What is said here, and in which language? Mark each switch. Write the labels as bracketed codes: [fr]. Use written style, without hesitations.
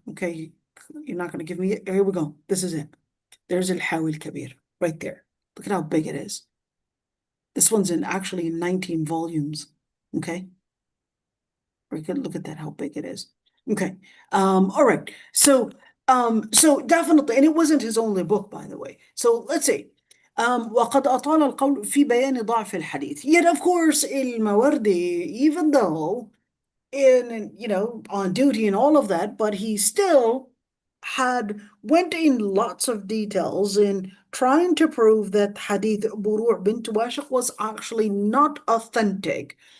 [en] Okay, you're not going to give me it. Here we go. This is it. There's Al-Hawi Al-Kabir right there. Look at how big it is. This one's actually in 19 volumes. Okay. We could look at that, how big it is. Okay. All right. So definitely, and it wasn't his only book, by the way. So let's see. [ar] وقد أطال القول في بيان ضعف الحديث. [en] Yet, of course, Al-Mawardi, even though on duty and all of that, but he still went in lots of details in trying to prove that hadith Buru' bint Washiq was actually not authentic.